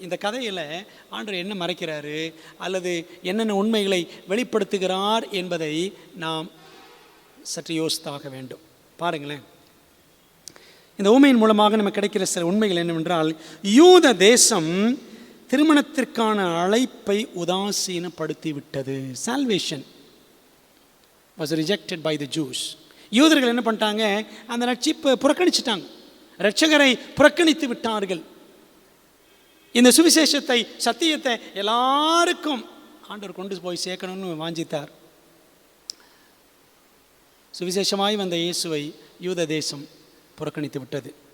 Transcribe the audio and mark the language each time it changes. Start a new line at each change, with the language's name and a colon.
Tamil: இந்த கதையில் ஆண்டவர் என்ன மறைக்கிறாரு அல்லது என்னென்ன உண்மைகளை வெளிப்படுத்துகிறார் என்பதை நாம் சற்று யோசித்தாக வேண்டும். பாருங்களேன், இந்த ஊமையின் மூலமாக நமக்கு கிடைக்கிற சில உண்மைகள் என்னவென்றால், யூத தேசம் திருமணத்திற்கான அழைப்பை உதாசீனப்படுத்தி விட்டது.
English: Salvation was rejected by the Jews.
Tamil: யூதர்கள் என்ன பண்ணிட்டாங்க? அந்த ரட்சிப்பை புறக்கணிச்சிட்டாங்க, இரட்சகரை புறக்கணித்து விட்டார்கள். இந்த சுவிசேஷத்தை, சத்தியத்தை எல்லாருக்கும் ஆண்டவர் கொண்டு போய் சேர்க்கணும்னு வாஞ்சித்தார். சுவிசேஷமாய் வந்த இயேசுவை யூத தேசம் புறக்கணித்து விட்டது.